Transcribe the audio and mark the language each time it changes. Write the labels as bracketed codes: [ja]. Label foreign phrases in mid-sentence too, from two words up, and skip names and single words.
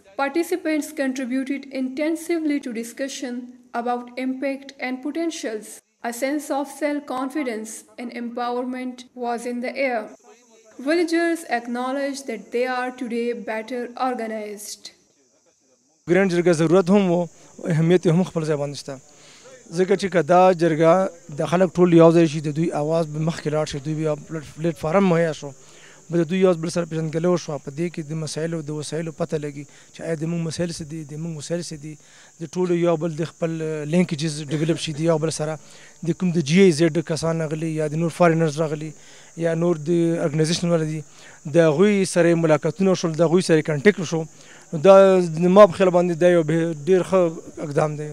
[en] Participants contributed intensively to discussion about impact and potentials. A sense of self-confidence and empowerment was in the air. Villagers acknowledged that they are today better organized. Grand jirga [ps] ضرورت هم و اهمیت هم خپل ځای باندې شته. ځکه چې کدا جرګه د خلک ټول یو ځای شي د دوی आवाज به مخکې لاړ شي دوی بیا پلیټ فارم مهیا شو به د دوی یو بل سره پېژندګلوي وشوه په دې کې د مسایلو د وسایلو پته لګي چې آیا د موږ مسایل څه دي د موږ مسایل څه دي د ټولو یو بل د خپل لینکیجز ډیولپ شي د یو بل سره د کوم د جی ای زیډ کسان راغلي یا د نور فارینرز راغلي یا نور د ارګنایزیشن والا دي د هغوی سره ملاقاتونه وشول د هغوی سره کنټیکټ وشو دا ما په خیال باندې دا یو ډېر ښه اقدام دی